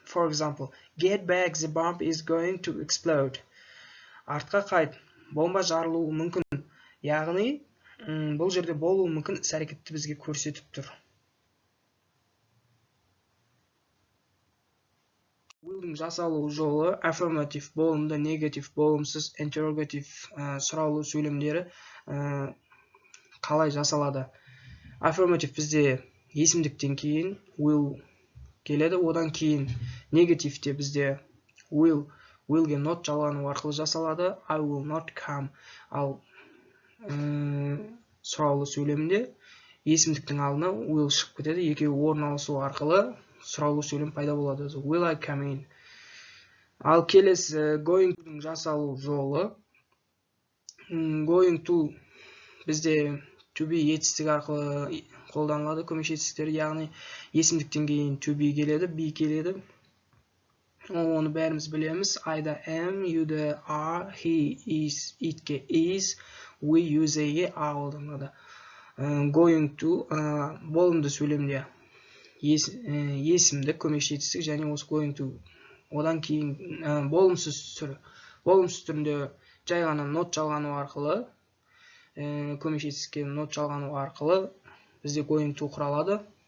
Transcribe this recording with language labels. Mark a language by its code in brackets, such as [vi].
[en] For example, get back, the bomb is going to explode. [kk] Артқа қайт, бомба жарылуы мүмкін. Яғни, бұл жерде болуы мүмкін іс-әрекетті бізге көрсетіп тұр. Willдің жасалу жолы affirmative болымды, negative болымсыз, interrogative сұраулы сөйлемдері қалай жасалады. Affirmative бізде есімдіктен кейін will келеді, одан кейін негативте бізде willге not жалғану арқылы жасалады. [en] I will not come. [kk] Ал сұраулы сөйлемде есімдіктің алдына will шығып кетеді, екеуі орналасу арқылы сұраулы сөйлем пайда болады. [en] Will I come in? [kk] Ал келесі going to-ның жасалу жолы. Going to бізде to be етістік арқылы қолданылады, көмекші етістіктері, яғни есімдіктен кейін to be келеді, be келеді. Оны бәріміз білеміз. I-да am, you-да are, he is, it-ке is, we use-ге қолданылады. Going to болымды сөйлемде есімдік, көмекші етістік және осы going to. Одан кейін болымсыз түрінде жай ғана not жалғану арқылы көмек жетістікке not жалғану арқылы бізде going to құралады.